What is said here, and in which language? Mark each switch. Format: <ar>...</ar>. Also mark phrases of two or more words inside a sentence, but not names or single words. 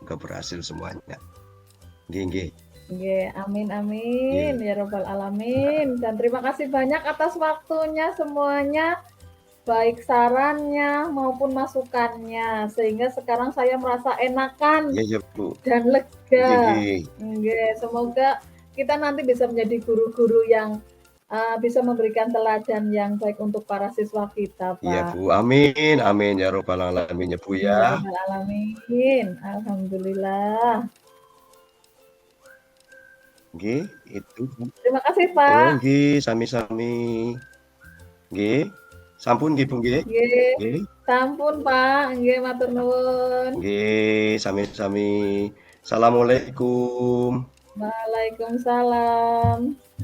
<id>Semoga berhasil semuanya.</id> <jv>Nggih, nggih.</jv> <id>Nggih,</id> <ar>amin amin</ar> <id>Nggih.</id> <ar>ya rabbal alamin.</ar> <id>Dan terima kasih banyak atas waktunya semuanya, baik sarannya maupun masukannya, sehingga sekarang saya merasa enakan Iya iya, Bu. dan Nggih lega. nggih. Nggih, semoga kita nanti bisa menjadi guru-guru yang, bisa memberikan teladan yang baik untuk para siswa kita, Iya, Pak. Bu.</id> <ar>Amin amin ya rabbal alamin</ar> <id>ya, Bu, Amin ya.</id> <ar>ya rabbal alamin. Alhamdulillah.</ar> <id>Nggih, itu, Bu. Terima kasih, Oh, Pak.</id> <jv>nggih, sami-sami. Nggih. Sampun nggih, Bu, nggih.</jv> <id>Nggih, Nggih.</id> <jv>sampun, Pak. Nggih, matur nuwun. Nggih, sami-sami.</jv> <ar>Assalamualaikum. Waalaikumsalam.</ar>